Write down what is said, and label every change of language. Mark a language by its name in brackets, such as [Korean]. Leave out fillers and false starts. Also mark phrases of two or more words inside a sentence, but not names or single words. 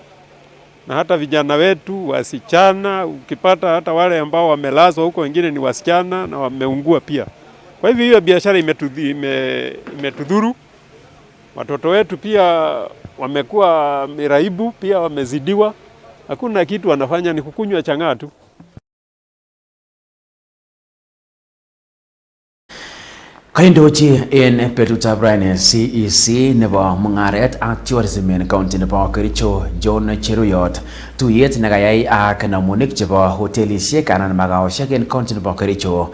[Swahili] Na hata vijana wetu, wasichana, ukipata hata wale ambao wamelazwa huko wengine ni wasichana na wameungua pia. Kwa hivyo hiyo biashara imetudhuru. Watoto wetu pia wamekuwa miraibu, pia wamezidiwa. Hakuna kitu wanafanya, ni kukunywa chang'aa tu. [Kalenjin] Kaindochi en betutab raini CEC nebo mung'aret ak tourism en county nebo Kericho John Cheruyot tuyet nekayai ak namunik chebo hotelisiek anan magaosiek en county nebo Kericho.